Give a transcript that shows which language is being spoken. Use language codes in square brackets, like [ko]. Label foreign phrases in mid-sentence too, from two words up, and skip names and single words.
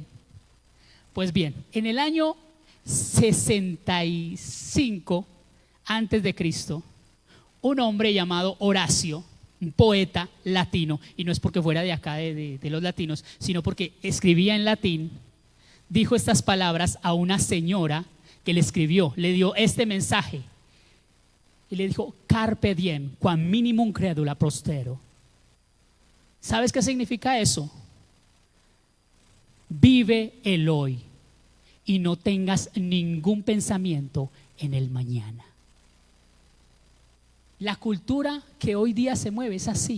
[es] Pues bien, en el año 65 antes de Cristo, un hombre llamado Horacio, un poeta latino, y no es porque fuera de acá de los latinos, sino porque escribía en latín, dijo estas palabras a una señora que le escribió, le dio este mensaje y le dijo: [la] Carpe diem, quam minimum credula prostero. [es] ¿Sabes qué significa eso? Vive el hoy y no tengas ningún pensamiento en el mañana. La cultura que hoy día se mueve es así.